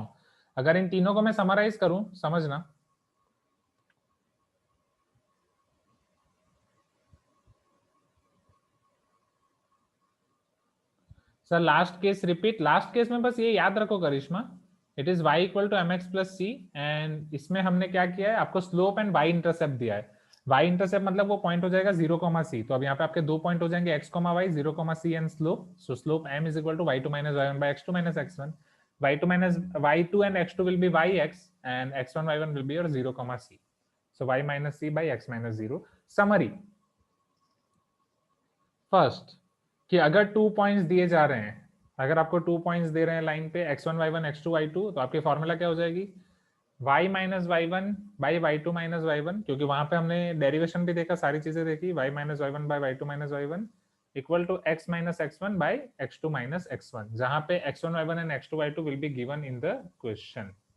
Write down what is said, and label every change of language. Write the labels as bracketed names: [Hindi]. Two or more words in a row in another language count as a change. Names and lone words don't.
[Hindi] अगर इन तीनों को मैं समराइज करूं, समझना। सर [English] last case repeat, last case [Hindi] में बस ये याद रखो करिश्मा, [English] it is y equal to m x plus c, and [Hindi] इसमें हमने क्या किया है, आपको [English] slope and y intercept [Hindi] दिया है। [English] y intercept [Hindi] मतलब वो पॉइंट हो जाएगा 0, c। तो अब यहाँ पे आपके 2 पॉइंट हो जाएंगे x, y, 0, c [English] and slope. So slope m is equal to y2 minus y1 by x2 minus x1. y2 and x2 will be yx and x1 y1 will be your 0, c. So y minus c by x minus 0. Summary फर्स्ट, [Hindi] कि अगर 2 पॉइंट्स दिए जा रहे हैं, अगर आपको 2 पॉइंट्स दे रहे हैं लाइन पे x1 y1 x2 y2, तो आपकी फॉर्मूला क्या हो जाएगी, [English] y minus y1 by y2 minus y1, [Hindi] क्योंकि वहां पे हमने डेरिवेशन भी देखा, सारी चीजें देखी, [English] y minus y1 by y2 minus y1 equal to x minus x1 by x2 minus x1 [Hindi] बाई x2 माइनस x1, जहां पे [English] x1 y1 and x2 y2 will be given in the question.